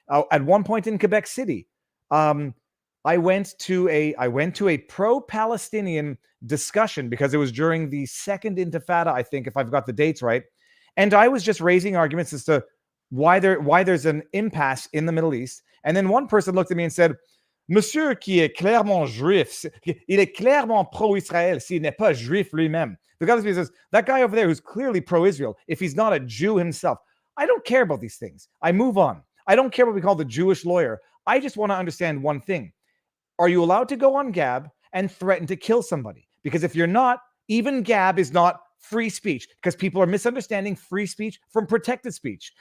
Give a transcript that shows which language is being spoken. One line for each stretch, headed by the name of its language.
English: At one point in Quebec City, I went to a pro-Palestinian discussion because it was during the second Intifada, I think, if I've got the dates right. And I was just raising arguments as to why there's an impasse in the Middle East. And then one person looked at me and said,
French: Monsieur qui est clairement juif, il est clairement pro-Israël s'il n'est pas juif lui-même.
English: The guy says, that guy over there who's clearly pro-Israel, if he's not a Jew himself. I don't care about these things. I move on. I don't care what we call the Jewish lawyer. I just want to understand one thing. Are you allowed to go on Gab and threaten to kill somebody? Because if you're not, even Gab is not free speech, because people are misunderstanding free speech from protected speech.